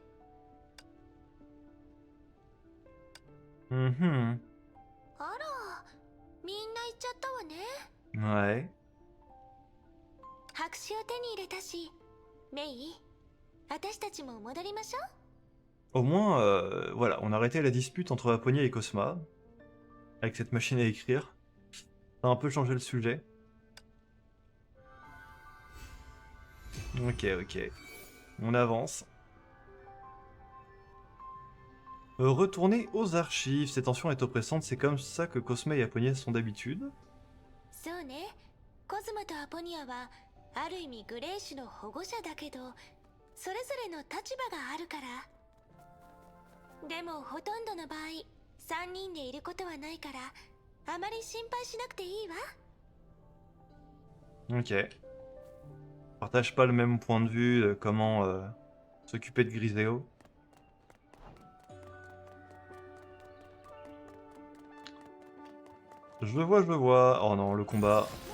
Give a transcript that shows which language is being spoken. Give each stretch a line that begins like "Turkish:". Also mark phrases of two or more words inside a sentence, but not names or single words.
Japanese: Mhm. あら、みんな行っちゃったわね。
French: Ouais.
Japanese: 白紙を手に入れたし、メイ、 私たちも戻りましょう。
French: Au moins, voilà, on a arrêté la dispute entre Apponia et Cosma, avec cette machine à écrire. Ça a un peu changé le sujet. Ok, ok. On avance. Retourner aux archives. Cette tension est oppressante, c'est comme ça que Cosma et Apponia sont d'habitude.
Japanese: そうね。コズマとアポニアはある意味グレイ種の保護者だけど、それぞれの立場があるから。でもほとんどの場合3人でいることはないから、あまり心配しなくていいわ。
French: Ok. Partage pas le même point de vue de comment s'occuper de Griseo. Je vois, je vois. Oh non, le combat.